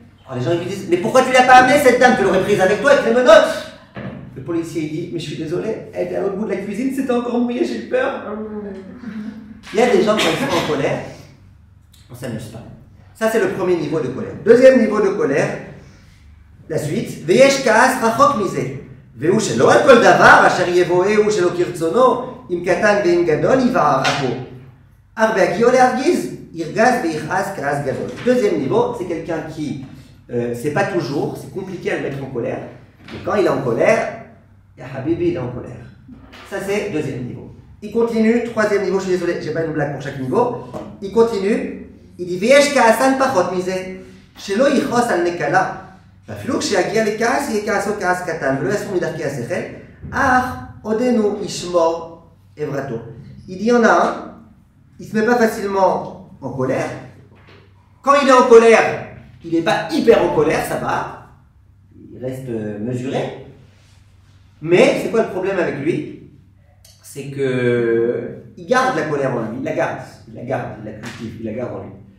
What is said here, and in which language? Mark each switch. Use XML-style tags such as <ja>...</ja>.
<fr>Alors les gens ils lui disent mais pourquoi tu l'as pas amenée cette dame, tu l'aurais prise avec toi avec les menottes. Le policier il dit mais je suis désolé, elle était à l'autre bout de la cuisine, c'était encore mouillé, j'ai eu peur. Il y a des gens qui sont en colère, on ne s'amuse pas. Ça c'est le premier niveau de colère. Deuxième niveau de colère, la suite,</fr> <he>Veyesh kaas rachok mise. והוא שלא על כל דבר אשר יבואהו שלא כרצונו, אם קטן ואם גדול יבער אפו. אך בהגיעו להרגיז, ירגז ויכעס כעס גדול.</he> <fr>Deuxième niveau, c'est quelqu'un qui, c'est pas toujours, c'est compliqué à le mettre en colère, mais quand il est en colère,</fr> <ar>ya habibi,</ar> <fr>il est en colère. Ça c'est deuxième niveau. Il continue, troisième niveau, je suis désolé, j'ai pas une blague pour chaque niveau. Il continue, il dit</fr> <he>ויש כעסן פחות מזה, שלא יכעוס על נקלה. אפילו כשיגיע לכעס, יהיה כעסו כעס קטן, ולא יסור מדרכי השכל, אך עודנו ישמור עברתו.</he> <fr>Il dit, il y en a un, il ne se met pas facilement en colère. Quand il est en colère, il n'est pas hyper en colère, ça va. Il reste mesuré. Mais c'est quoi le problème avec lui? C'est qu'il garde la colère en lui, il la garde, il la cultive, il la garde en lui.</fr>